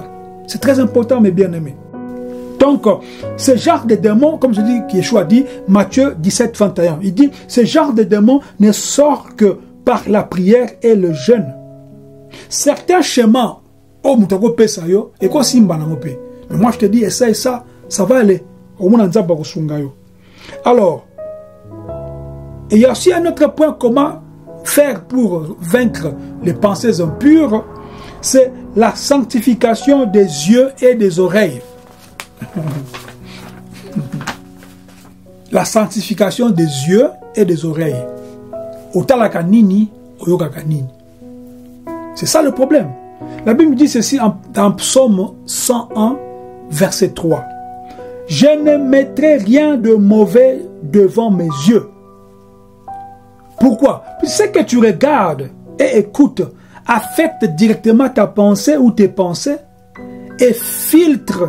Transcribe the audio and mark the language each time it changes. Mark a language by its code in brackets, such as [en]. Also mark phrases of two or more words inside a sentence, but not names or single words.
[fr] C'est très important, mes bien-aimés. Donc, ce genre de démons, comme je dis, Yeshua dit, Matthieu 17, 21, il dit, ce genre de démons ne sort que par la prière et le jeûne. Certains schémas, [ln] oh, moutako pesa yo, [fr] et quoi [ln] simba na mope. [fr] Mais moi je te dis, essaye ça, ça va aller. Au moins, on va [ln] sunga yo. [fr] Alors, il y a aussi un autre point, comment faire pour vaincre les pensées impures, c'est la sanctification des yeux et des oreilles. La sanctification des yeux et des oreilles. [ln] Otalaka nini, oyokaka nini. [fr] C'est ça le problème. La Bible dit ceci dans Psaume 101, verset 3. Je ne mettrai rien de mauvais devant mes yeux. Pourquoi? Parce que ce que tu regardes et écoutes affecte directement ta pensée ou tes pensées et filtre.